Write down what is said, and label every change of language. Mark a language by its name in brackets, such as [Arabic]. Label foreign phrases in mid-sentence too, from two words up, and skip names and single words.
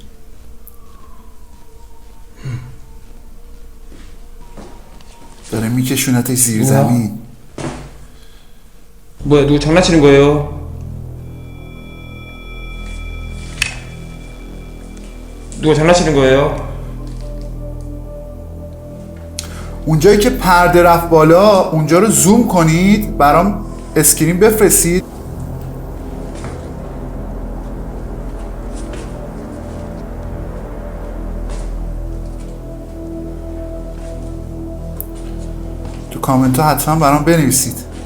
[Persian] داره میکشونتش زیر زمین. [Korean] 뭐야 누구 장난치는 거예요? 누가 장난치는 거예요? [Persian] اونجایی که پرده رفت بالا اونجا رو زوم کنید برام اسکرین بفرستید. تو کامنت ها حتما برام بنویسید.